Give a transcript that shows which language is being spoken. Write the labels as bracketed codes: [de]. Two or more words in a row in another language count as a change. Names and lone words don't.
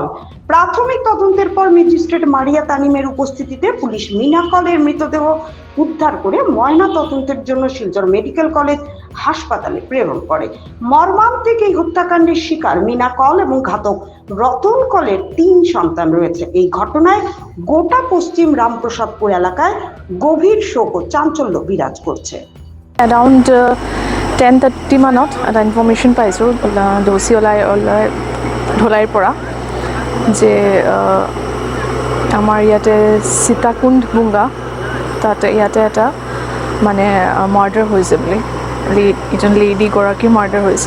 [bn] প্রাথমিক তদন্তের পর ম্যাজিস্ট্রেট মারিয়া তানিমের উপস্থিতিতে পুলিশ মীনা কলের মৃতদেহ উদ্ধার করে ময়না তদন্তের জন্য শিলচর মেডিকেল কলেজ হাসপাতালে প্রেরণ করে। মর্মান্তিক এই হত্যাকাণ্ডের শিকার মীনা কল এবং ঘাতক রতন কলের 3 সন্তান রয়েছে। এই ঘটনায় গোটা পশ্চিম রামপ্রসাদপুর এলাকায় গভীর শোক ও চাঞ্চল্য বিরাজ করছে। [as] Around 10:30 মানত এটা ইনফৰ্মেশ্যন পাইছোঁ দোষী ওলাই ঢলাইৰ পৰা যে আমাৰ ইয়াতে সীতাকুণ্ড বুংগা তাতে ইয়াতে এটা মানে মাৰ্ডাৰ হৈছে বুলি, এজন লেডিগৰাকী মাৰ্ডাৰ হৈছে।